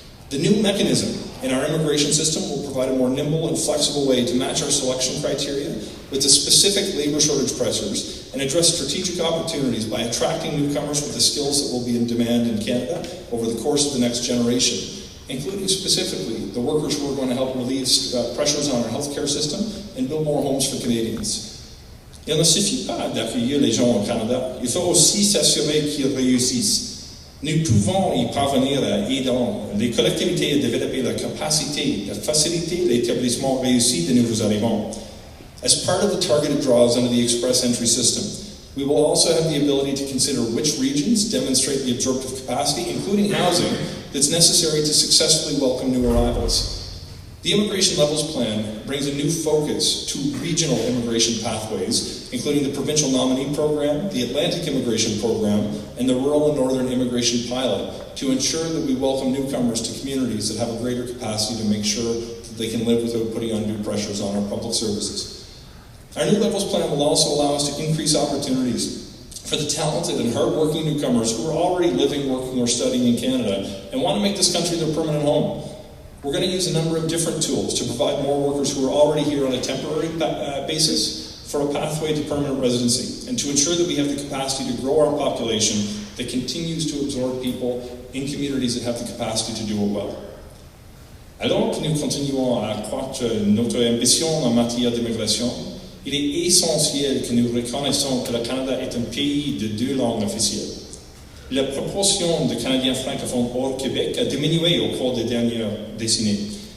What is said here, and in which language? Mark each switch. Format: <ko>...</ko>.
<en>The new mechanism in our immigration system will provide a more nimble and flexible way to match our selection criteria with the specific labor shortage pressures and address strategic opportunities by attracting newcomers with the skills that will be in demand in Canada over the course of the next generation, including specifically the workers who are going to help relieve pressures on our healthcare system and build more homes for Canadians.</en> <fr>Il ne suffit pas d'accueillir les gens au Canada, il faut aussi s'assurer qu'ils réussissent. Nous pouvons y parvenir en aidant les collectivités à développer la capacité de faciliter l'établissement réussi de nouveaux arrivants.</fr> <en>As part of the targeted draws under the Express Entry system, we will also have the ability to consider which regions demonstrate the absorptive capacity, including housing, that's necessary to successfully welcome new arrivals. The Immigration Levels Plan brings a new focus to regional immigration pathways, including the Provincial Nominee Program, the Atlantic Immigration Program, and the Rural and Northern Immigration Pilot, to ensure that we welcome newcomers to communities that have a greater capacity to make sure that they can live without putting undue pressures on our public services. Our new Levels Plan will also allow us to increase opportunities for the talented and hard-working newcomers who are already living, working, or studying in Canada and want to make this country their permanent home. We're going to use a number of different tools to provide more workers who are already here on a temporary basis for a pathway to permanent residency, and to ensure that we have the capacity to grow our population that continues to absorb people in communities that have the capacity to do it well.</en> <fr>Alors que nous continuons à accroître notre ambition en matière d'immigration, il est essentiel que nous reconnaissons que le Canada est un pays de 2 langues officielles. La proportion de Canadiens francophones hors Québec a diminué au cours des dernières décennies.</fr>